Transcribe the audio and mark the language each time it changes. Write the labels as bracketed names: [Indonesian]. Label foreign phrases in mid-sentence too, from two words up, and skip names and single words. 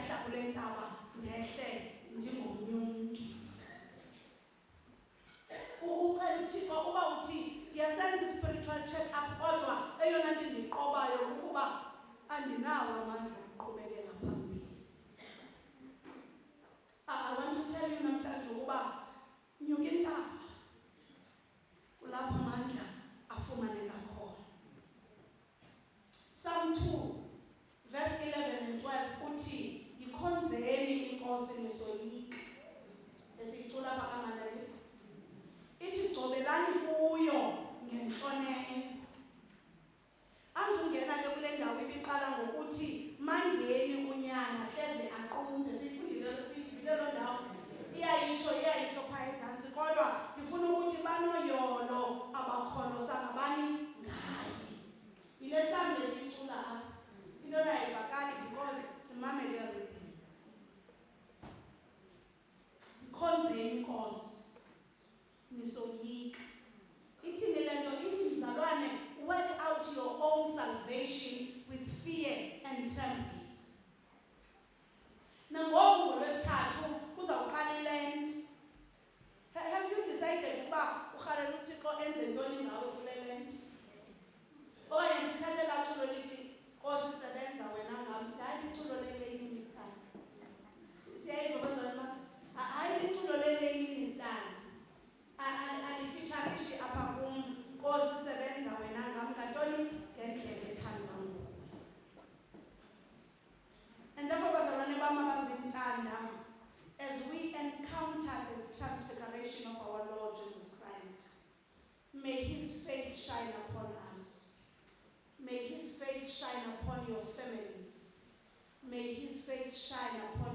[Xhosa] kule ntaba ndehle njengomnye umuntu. Ucela uThixo uba uthi ndiyasenza [English] i-spiritual check-up [Xhosa] kodwa eyona nto ndiqobayo ukuba andinawo amandla okuqhubekela phambili. [English] I want to tell you [Xhosa] namhlanje ukuba nyuka intaba kulapho amandla afumaneka khona. [English] Psalm 2 verse 11 and 12 [Xhosa] uthi yikhonzeni inkosi nisoyika. Esicula apha kamana lithi ithi gcobelani kuyo ngenhlonelo. Azungena ke kule ndawo ibiqala ngokuthi mangeni unyana hleze aqumbe. Siyifundile lo ndawo iyayitsho phaa ezantsi kodwa ndifuna ukuthi banoyolo abakholosa ngabani ngaye. Yile sambe sicula apha into ayivakali because simamele everything. Ikhonzeni inkosi nisoyika. Ithini le nto? Ithi mzalwane, [English] work out your own salvation with fear and trembling. [Xhosa] Nangoku ngolwesithathu kuzawuqala iLent. [English] Have you decided [Xhosa] ukuba urhalela uThixo enze ntoni ngawe kule Lent? Okanye sithathe laa culo lithi Nkosi sebenza wena ngam. Hayi iculo [English] le-lay ministers. [Xhosa] Siyayiva bazalwane bam? Hayi iculo [English] le-lay ministers. [Xhosa] Alifitsharishi apha kum. Nkosi sebenza wena ngam ngantoni? Ngendlela ethanda nguwe. [English] And therefore [Xhosa] bazalwane bam abazintanda, [English] as we encounter the transfiguration of our Lord Jesus Christ, may his face shine upon us. May his face shine upon your families. May his face shine